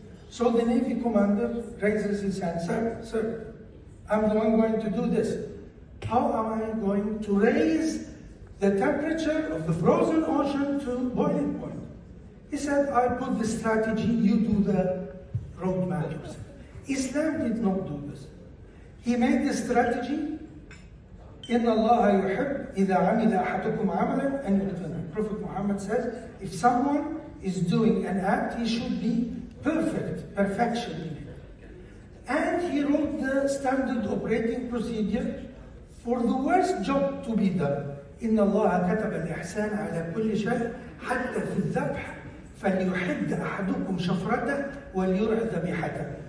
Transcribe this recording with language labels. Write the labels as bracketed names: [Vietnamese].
[English] So the Navy commander raises his hand, sir, I'm the one going to do this. How am I going to raise the temperature of the frozen ocean to boiling point? He said, I put the strategy, you do the roadmap yourself. Islam did not do this. He made the strategy, [Arabic] إِنَّ اللَّهَ يُحِبْ إِذَا عَمِلَ أَحَدُكُمْ عَمَلًا أَنْ يُتْقِنَهُ. [English] Prophet Muhammad says, if someone is doing an act, he should be perfection in it. And he wrote the standard operating procedure for the worst job to be done. [Arabic] إِنَّ اللَّهَ كَتَبَ الْإِحْسَانَ عَلَى كُلِّ شَيْءٍ حَتَّى فِي الذَّبْحِ فَلْيُحِدَّ أَحَدُكُمْ شَفْرَتَهُ وَلْيُرْعِ ذَبِيحَتَهُ.